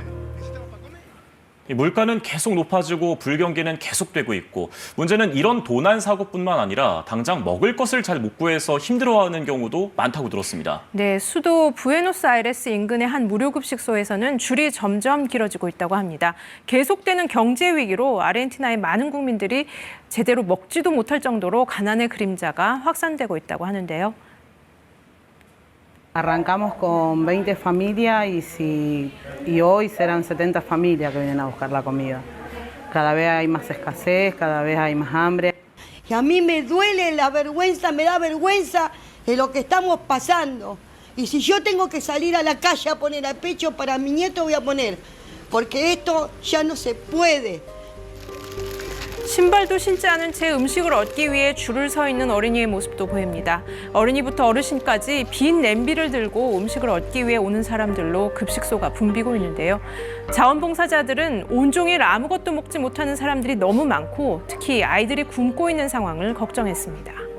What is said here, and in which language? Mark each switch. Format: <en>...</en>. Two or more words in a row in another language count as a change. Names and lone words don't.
<ko>이 물가는 계속 높아지고 불경기는 계속되고 있고 문제는 이런 도난 사고뿐만 아니라 당장 먹을 것을 잘 못 구해서 힘들어하는 경우도 많다고 들었습니다. 네, 수도 부에노스아이레스 인근의 한 무료급식소에서는 줄이 점점 길어지고 있다고 합니다. 계속되는 경제 위기로 아르헨티나의 많은 국민들이 제대로 먹지도 못할 정도로 가난의 그림자가 확산되고 있다고 하는데요.</ko> <es>Arrancamos con 20 familias y hoy serán 70 familias que vienen a buscar la comida. Cada vez hay más escasez, cada vez hay más hambre. Y a mí me duele la vergüenza, me da vergüenza de lo que estamos pasando. Y si yo tengo que salir a la calle a poner a pecho para mi nieto, voy a poner. Porque esto ya no se puede.</es> <ko>신발도 신지 않은 채 음식을 얻기 위해 줄을 서 있는 어린이의 모습도 보입니다. 어린이부터 어르신까지 빈 냄비를 들고 음식을 얻기 위해 오는 사람들로 급식소가 붐비고 있는데요. 자원봉사자들은 온종일 아무것도 먹지 못하는 사람들이 너무 많고 특히 아이들이 굶고 있는 상황을 걱정했습니다.</ko>